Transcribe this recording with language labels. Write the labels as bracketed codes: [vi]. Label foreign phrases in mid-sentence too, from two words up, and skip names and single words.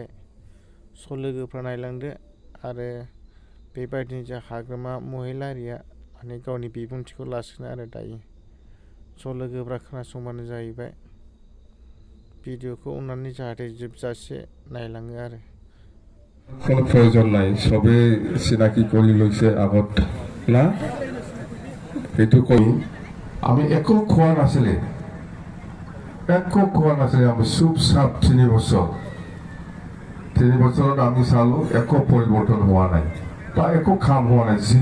[brx] लोगोफ्रा नायलांदो आरो बेबायदिनो जा हाग्रामा महिलारिया गावनि बिबुंथिखौ लासिनो आरो दायो। लोगोफ्रा खोनासंबानो जाहैबाय। भिडिअखौ अननानै जाहाथे जोबजासे नायलाङो आरो। [as] কোনো প্রয়োজন নাই, সবে চিনাকি কৰি লৈছে আগত না, সেইটো কৈ আমি একো খোৱা নাছিলে, আমি চুপচাপ 3 বছৰত আমি চালো একো পৰিৱৰ্তন হোৱা নাই বা একো কাম হোৱা নাই।